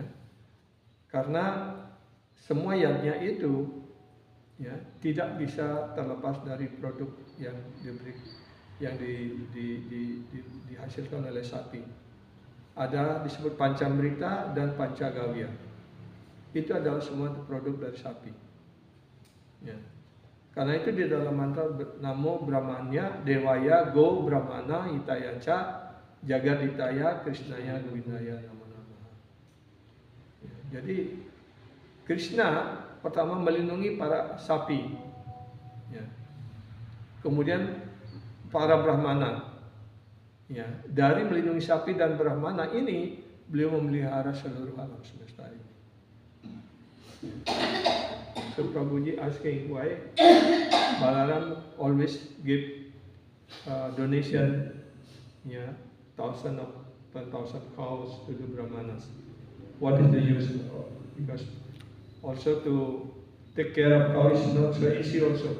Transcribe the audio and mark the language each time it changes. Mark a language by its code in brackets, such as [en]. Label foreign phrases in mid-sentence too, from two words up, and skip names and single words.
[id] Karena semua yatnya itu ya tidak bisa terlepas dari produk yang dihasilkan oleh sapi. Ada disebut Pancamrita dan Pancagawya. Itu adalah semua produk dari sapi. Ya. Karena itu di dalam mantra [sa] नमो ब्रह्मण्य देवाय गो ब्राह्मण हिताय च जगद्धिताय कृष्णाय गोविन्दाय नमो नमः. [id] Ya. Jadi Krishna pertama melindungi para sapi. Ya. Kemudian para Brahmana. Ya, dari melindungi sapi dan Brahmana ini beliau memelihara seluruh alam semesta ini. [en] So Prabhuji asking why Balaram always give donation, 10,000 cows to the Brahmanas. What is the use? Because also to take care of cows is not so easy also.